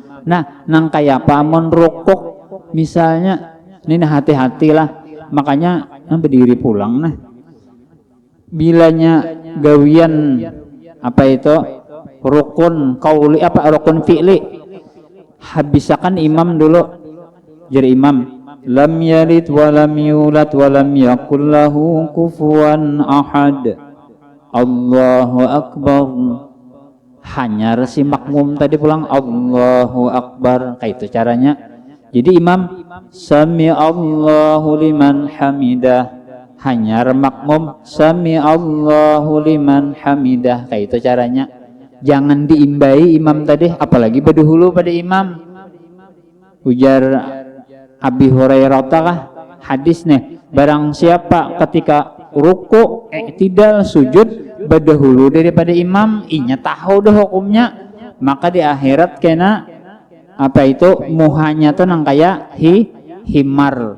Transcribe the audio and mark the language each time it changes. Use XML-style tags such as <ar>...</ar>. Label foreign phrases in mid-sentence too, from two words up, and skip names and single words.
<bjn>Nah, nang kayak apa amun rukuk misalnya, ini nah hati-hatilah. Makanya nah berdiri pulang nah. Bilanya gawian apa itu rukun qauli apa rukun fi'li, habisakan imam dulu. Jadi imam</bjn> <ar>لم يلد ولم يولد ولم يكن له كفوا أحد. الله أكبر.</ar> <bjn>Hanya si makmum tadi pulang</bjn> <ar>الله أكبر,</ar> <bjn>kayak itu caranya. Jadi imam</bjn> <ar>سمع الله لمن حمده,</ar> <bjn>hanya makmum</bjn> <ar>سمع الله لمن حمده,</ar> <bjn>kayak itu caranya. Jangan diimbai imam tadi, apalagi berdahulu pada imam. Ujar Abi Hurairah kah hadis nih, barang siapa ketika ruku tidak sujud berdahulu daripada imam, inya tahu dah hukumnya, maka di akhirat kena apa itu muhanya tuh nang kayak himar.</bjn>